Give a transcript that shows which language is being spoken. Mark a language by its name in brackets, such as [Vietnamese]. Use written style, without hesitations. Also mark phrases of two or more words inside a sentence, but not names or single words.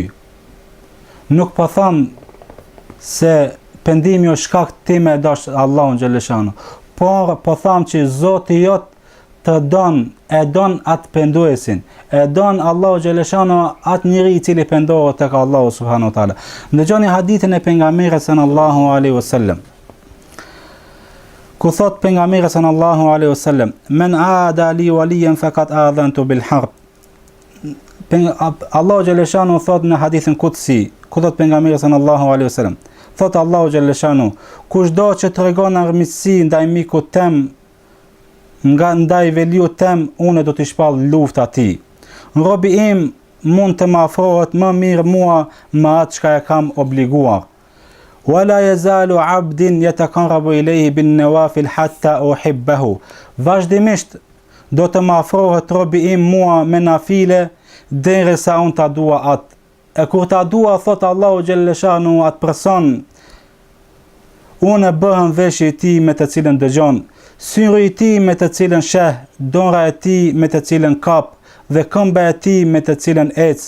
[Albanian] Nuk po them se pendimi është shkak ti me dash Allahun xhaleshanu, por po them që Zoti jo të don, e don atë penduesin, e don Allahu xhaleshanu atë njeri I cili pendohet tek Allahu [Arabic] سبحانه وتعالى. [Albanian] Ndëgjoni hadithin e pejgamberit [Arabic] صلى الله عليه وسلم. [Albanian] Ku thot pejgamberi [Arabic] صلى الله عليه وسلم, من عادى لي وليا فقد آذنته بالحرب. [Albanian] Allahu xhaleshanu thot në hadithin qudsi, ku thot pejgamberi [Arabic] صلى الله عليه وسلم, [Albanian] thot Allahu xhaleshanu, kushdo që tregon armiqësi ndaj mikut tem, nga ndaj veliut tem, unë do t'i shpall luftë atij. Robi im mund të më afrohet më mirë mua me atë çka e kam obliguar. [Arabic] ولا يزال عبد يتقرب إليه بالنوافل حتى أحبه. [Albanian] Vazhdimisht do të më afrohet robi im mua me nafile derisa unë ta dua atë. E kur ta dua, thot Allahu xhaleshanu atë person, unë bëhem veshje I tij me të cilën dëgjon, syri I tij me të cilën sheh, dora e tij me të cilën kap dhe këmba e tij me të cilën ec.